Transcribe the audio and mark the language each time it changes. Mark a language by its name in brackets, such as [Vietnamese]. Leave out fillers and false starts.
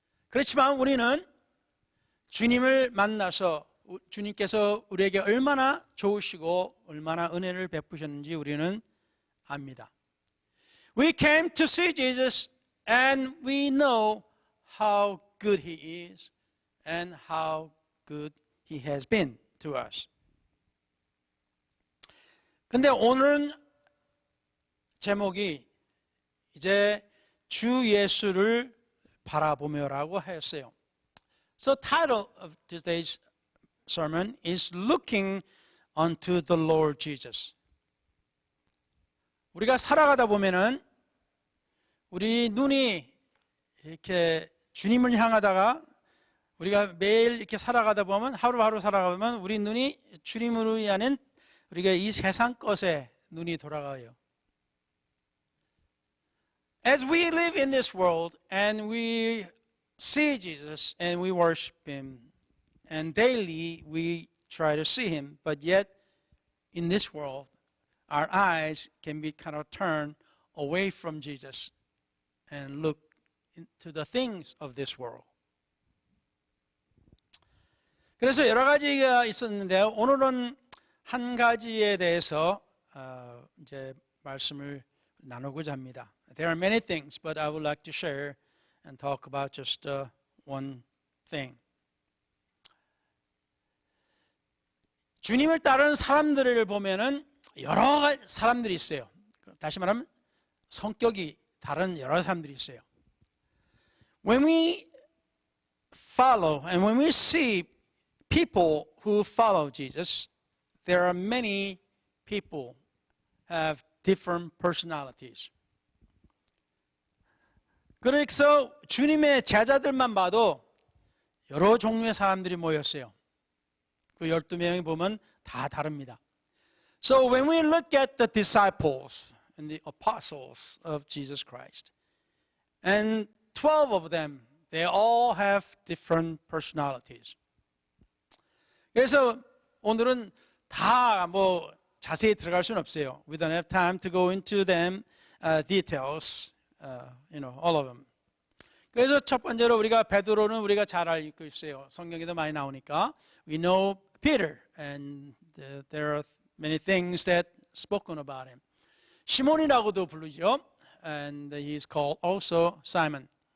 [Korean] 그렇지만 우리는 주님을 만나서 주님께서 우리에게 얼마나 좋으시고 얼마나 은혜를 베푸셨는지 우리는 압니다. [English] We came to see Jesus and we know how good He is and how good He has been to us. [Korean] 근데 오늘은 제목이 이제 주 예수를 바라보며라고 하였어요. [English] So title of today's sermon is Looking unto the Lord Jesus. [Korean] 우리가 살아가다 보면은 우리 눈이 이렇게 주님을 향하다가 우리가 매일 이렇게 살아가다 보면 하루하루 살아가다 보면 우리 눈이 주님으로 위한 우리가 이 세상 것에 눈이 돌아가요. [English] As we live in this world and we see Jesus and we worship Him and daily we try to see Him, but yet in this world our eyes can be kind of turned away from Jesus and look into the things of this world. [Korean] 그래서 여러 가지가 있었는데요. 오늘은 한 가지에 대해서 이제 말씀을 나누고자 합니다. [English] There are many things, but I would like to share and talk about just one thing. [Korean] 주님을 따르는 사람들을 보면은 여러 사람들이 있어요. 다시 말하면 성격이 다른 여러 사람들이 있어요. [English] When we follow and when we see people who follow Jesus, there are many people have different personalities. [Korean] 그래서 주님의 제자들만 봐도 여러 종류의 사람들이 모였어요. 그 12명이 보면 다 다릅니다. [English] So when we look at the disciples and the apostles of Jesus Christ, and 12 of them, they all have different personalities. [Korean] 그래서 오늘은 다 뭐 자세히 들어갈 수는 없어요. [English] We don't have time to go into them details, all of them. [Korean] 그래서 첫 번째로 우리가 베드로는 우리가 잘 알고 있어요. 성경에도 많이 나오니까. [English] We know Peter, and there are many things that spoken about him. [Korean] 시몬이라고도 부르죠. [English] And he is called also Simon.